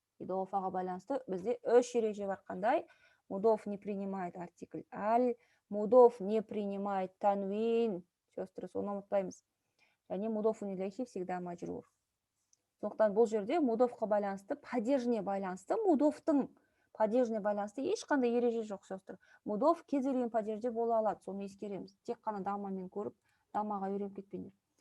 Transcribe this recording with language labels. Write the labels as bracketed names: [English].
[Kazakh] Идофаға байланысты бізде үш ереже бар. Қандай? [Russian] Мудоф не принимает артикль аль, мудоф не принимает танвин. Сестры, [Kazakh] соны ұмытпаймыз. Және мудофун илейхи [Russian] всегда [Kazakh] мажрур. Сондықтан бұл жерде мудофқа байланысты, падежіне байланысты, мудофтың падежіне байланысты ешқандай ереже жоқ, [Russian] сестры. [Kazakh] Мудоф кез келген падежде бола алады, соны ескереміз. Тек қана дамамен көріп, дамаға үйреніп кетпеңдер.